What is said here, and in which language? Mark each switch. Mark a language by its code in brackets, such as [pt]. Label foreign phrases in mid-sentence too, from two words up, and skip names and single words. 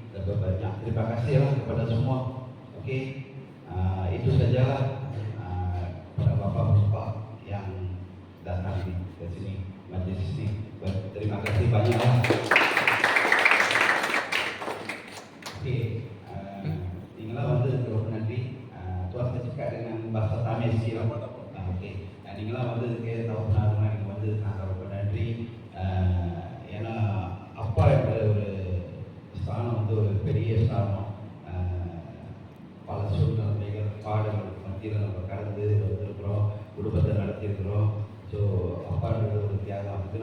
[ms] Banyak terima kasih kepada semua. Okey, itu sajalah kepada bapa-bapa yang datang ke sini majlis ini. Terima kasih banyak. Okey, tinggal வந்து nanti tuan cakap dengan bahasa Tamil sikit. Okey, tinggal வந்து tahu nak [ta] வந்து நான் நன்றி. ஏன்னா அப்பா என்ற ஒரு ஸ்தானம் வந்து ஒரு பெரிய ஸ்தானம். பல சூழ்நிலைகள் பாடங்கள் மத்தியில் நம்ம கடந்து வந்திருக்கிறோம், குடும்பத்தை நடத்தியிருக்கிறோம். ஸோ அப்பான்றது ஒரு தியாகம் இருக்குது.